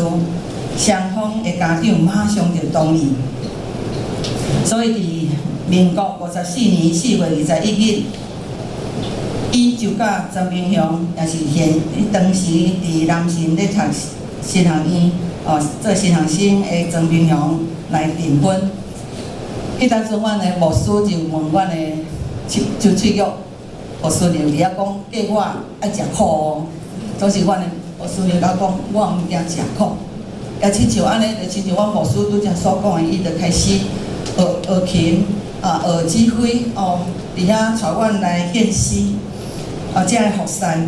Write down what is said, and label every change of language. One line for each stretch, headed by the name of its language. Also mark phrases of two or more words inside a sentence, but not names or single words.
Min Nan Chinese: 双方的家长马上就同意，所以伫民国54年4月21日，伊就甲曾平祥，也是当时伫南神咧读新学院做新学生的曾平祥来订婚。迄当阵，阮的牧师就问阮的周翠玉牧师娘，伫遐讲，叫我爱食苦哦。总是阮的牧师娘甲讲，我毋惊食苦。也亲像安尼，就亲像阮牧师拄则所讲的，伊就开始学琴学指挥伫遐带阮来献诗才来服侍。